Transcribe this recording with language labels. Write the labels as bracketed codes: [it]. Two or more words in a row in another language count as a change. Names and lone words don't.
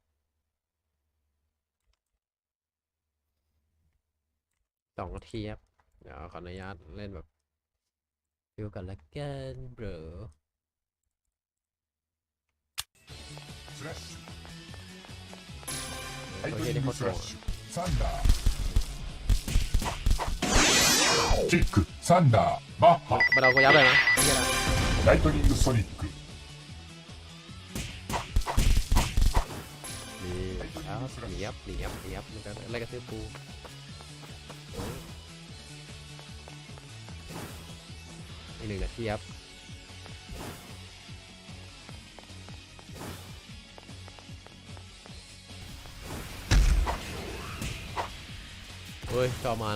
[th] 2 นาทีครับเดี๋ยวขออนุญาตเล่นแบบฟิวกันละกันเบรอ [ja] ライトニングフラッシュサンダーチックサンダーマッハ [th] เราก็ยับเลยนะไม่ใช่ละ [ja] ライトニングソニック [th] นี่แล้วหนียับมันก็อะไรกระทืบกู อีก1 นาทีครับ เฮ้ยจอมาน